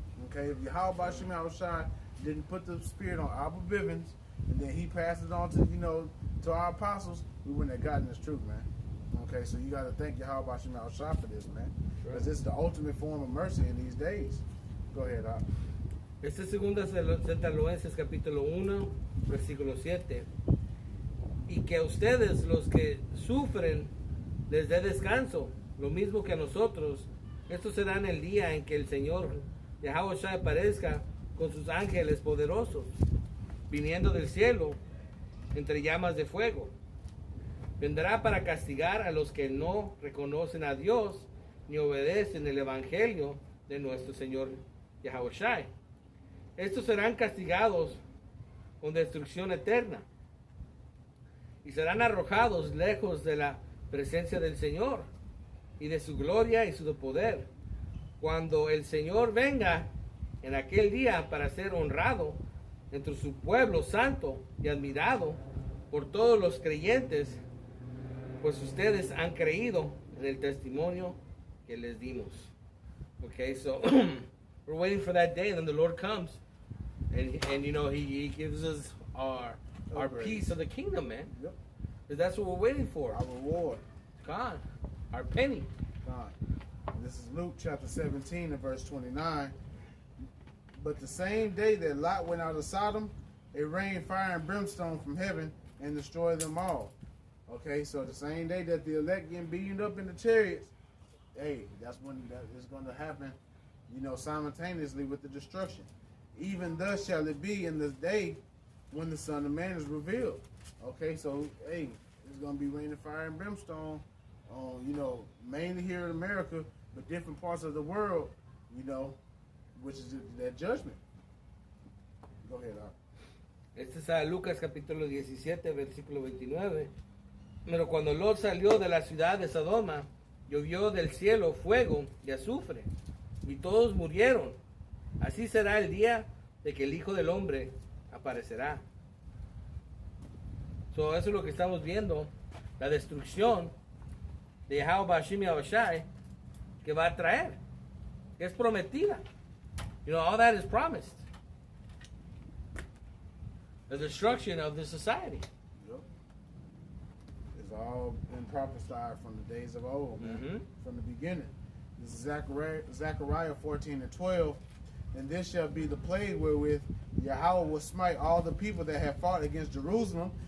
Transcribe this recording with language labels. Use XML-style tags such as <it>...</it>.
<en>Okay, if Yahweh Ba'Shem Yahushai didn't put the spirit on Abba Bivens, and then he passed it on to, to our apostles, we wouldn't have gotten this truth, man. Okay, so you got to thank Yahweh Ba'Shem Yahushai for this, man. Because this is the ultimate form of mercy in these days. Go ahead, Al.</en> <es>Este es 2 Tesalonicenses capítulo 1, versículo 7. Y que a ustedes, los que sufren, les dé descanso, lo mismo que a nosotros. Esto será en el día en que el Señor Yahushua aparezca con sus ángeles poderosos, viniendo del cielo entre llamas de fuego. Vendrá para castigar a los que no reconocen a Dios ni obedecen el evangelio de nuestro Señor Yahushua. Estos serán castigados con destrucción eterna y serán arrojados lejos de la presencia del Señor y de su gloria y su poder. Cuando el Señor venga en aquel día para ser honrado entre su pueblo santo y admirado por todos los creyentes, pues ustedes han creído en el testimonio que les dimos.</es> <en>Okay, so we're waiting for that day, and then the Lord comes, and you know he gives us our piece of the kingdom, man. Yep. That's what we're waiting for. Our reward. God, our penny. God. And this is Luke chapter 17 and verse 29. But the same day that Lot went out of Sodom, it rained fire and brimstone from heaven and destroyed them all. Okay, so the same day that the elect getting beaten up in the chariots, hey, that's when that is going to happen, you know, simultaneously with the destruction. Even thus shall it be in this day when the Son of Man is revealed. Okay, so, hey, it's going to be raining fire and brimstone on, you know, mainly here in America, but different parts of the world, you know, which is that judgment. Go ahead, Art.</en> <es>Este es Lucas capítulo 17, versículo 29. Pero cuando Lot salió de la ciudad de Sodoma, llovió del cielo fuego y azufre, y todos murieron. Así será el día de que el Hijo del Hombre aparecerá. So, eso es lo que estamos viendo, la destrucción de Yahweh Hashem Yahushai que va a traer, que es prometida.</es> <en>You know, all that is promised. The destruction of the society. Yep. It's all been prophesied from the days of old, man. From the beginning. This is Zechariah 14 and 12. And this shall be the plague wherewith Yahweh will smite all the people that have fought against Jerusalem.</en>